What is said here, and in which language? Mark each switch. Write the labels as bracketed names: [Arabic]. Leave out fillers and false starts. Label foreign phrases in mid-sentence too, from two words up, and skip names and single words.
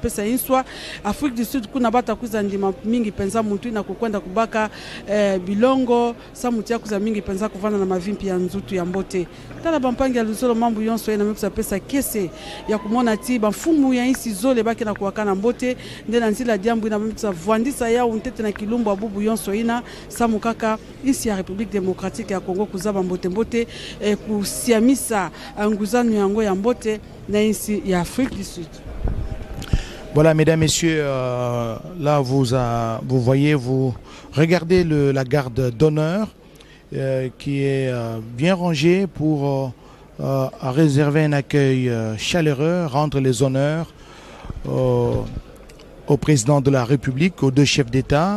[Kituba (Democratic Republic of Congo)] pesa inswa Afrique du Sud kuna bata kuza ndima mingi penza muntu ina kukwenda kubaka bilongo sa mutu ya kuza mingi penza kuvana na mavimpi ya nzutu ya mbote tala bampangi ya luzolo mambu yonso ina mekusa pesa kese ya kumona ti bamfumu ya insi zole baki na kuwakana mbote ndena nzila diambu ina mekusa vuandisa ya untete na kilumbu abubu yonso ina sa mukaka insi ya République démocratique ya Congo kuzaba mbote kusiamisa nguzanu yango ya mbote na insi ya Afrique du Sud. [French] Voilà, mesdames, messieurs, là vous voyez, vous regardez la garde d'honneur qui est bien rangée pour réserver un accueil chaleureux, rendre les honneurs au président de la République, aux deux chefs d'État.